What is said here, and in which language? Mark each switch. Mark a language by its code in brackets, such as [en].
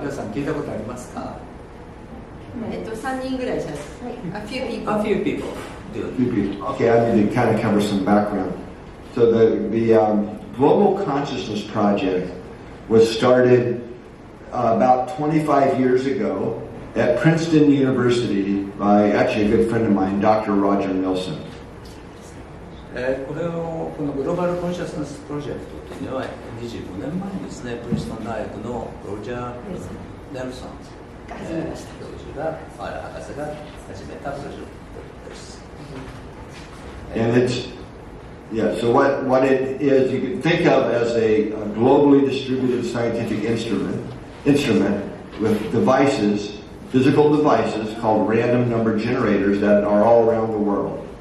[ja] 皆さん聞いたことありますか 3人ぐらいじゃないですか。 [en] A few people. A few people. Okay, I need to kind of cover some background. So the Global Consciousness Project was started about 25 years ago at Princeton University by actually a good friend of mine, Dr. Roger Nilsson. [ja] このグローバルコンシャスネスプロジェクトというのは25年前にですね、プリンストン大学のロジャー・ネルソン教授が、博士が始めたプロジェクトです。 [en] And so what it is, you can think of as a globally distributed scientific instrument with devices, physical devices called random number generators that are all around the world.